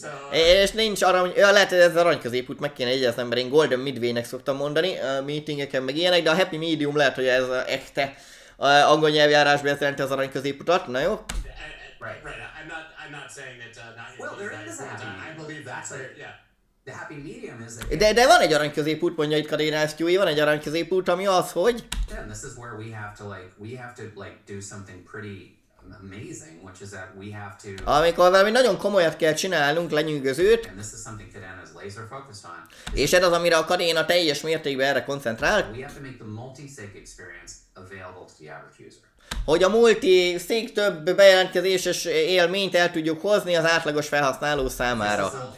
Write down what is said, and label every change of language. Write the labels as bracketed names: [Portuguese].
[Hungarian] És nincs arany, lehet, hogy ez az arany középút, meg kéne egyezni, mert én [English] Golden Midway- [Hungarian] nek szoktam mondani, meetingeken meg ilyenek, de a [English] Happy Medium [Hungarian] lehet, hogy ez a ekte angol nyelvjárásban ez jelenti az arany középutat, na jó? [English] Right. I'm not saying that not. Well, there is a happy medium. I believe that's it. Yeah. The happy medium is that. [Hungarian] De van egy arany középút, mondja itt Kadénás, Stewie, van egy arany középút, ami az, hogy. [English] Yeah, and this is where we have to do something pretty amazing, which is that we have to. [Hungarian] Amikor valami nagyon komolyat kell csinálnunk, lenyűgözőt. [English] And this is something Kadena is laser focused on. [Hungarian] És ez az, amire a Kadéna teljes mértékben erre koncentrál. [English] We have to make the multi-sig experience available to the average user. [Hungarian] Hogy a multi-sig több bejelentkezéses élményt el tudjuk hozni az átlagos felhasználó számára.